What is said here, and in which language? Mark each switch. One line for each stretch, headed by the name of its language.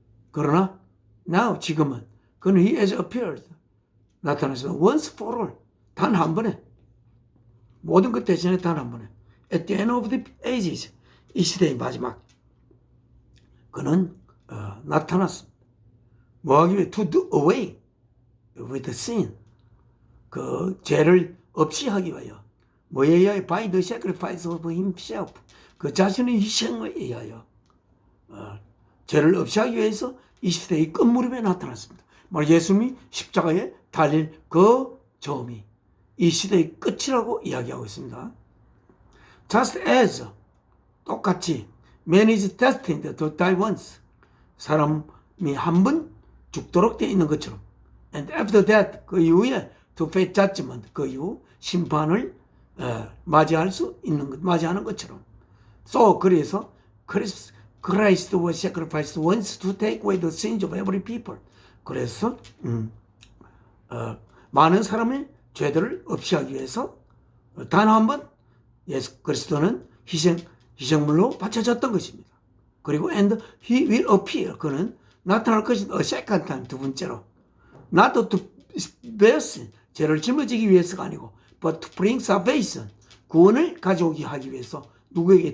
Korean: 그러나 now 지금은 그는 he has appeared 나타나서 once for all 단 한 번에 모든 것 대신에 단 한 번에 at the end of the ages 이 시대의 마지막 그는 나타났습니다. 뭐하기 위해 to do away with the sin 그 죄를 없이 하기 위하여 뭐에 의하여?
English: By the sacrifice of himself.
Korean: 그 자신의 희생에 의하여 죄를 없애하기 위해서 이 시대의 끝무렵에 나타났습니다. 예수님이 십자가에 달릴 그 점이 이 시대의 끝이라고 이야기하고 있습니다.
English: Just as 똑같이 man is destined to die once. 사람이 한 번 죽도록 되어 있는 것처럼 and after that 그 이후에 to face judgment 그 이후 심판을 맞이하는 것처럼 so 그래서 Christ was sacrificed once to take away the sins of every people.
Korean: 그래서 많은 사람의 죄들을 없애하기 위해서 단 한 번 예수 그리스도는 희생물로 바쳐졌던 것입니다. 그리고 and he will appear 그는 나타날 것이다.
English: A second time 두 번째로 not to bear sin 죄를 짊어지기 위해서가 아니고 but to bring salvation 구원을 가져오기 하기 위해서 누구에게?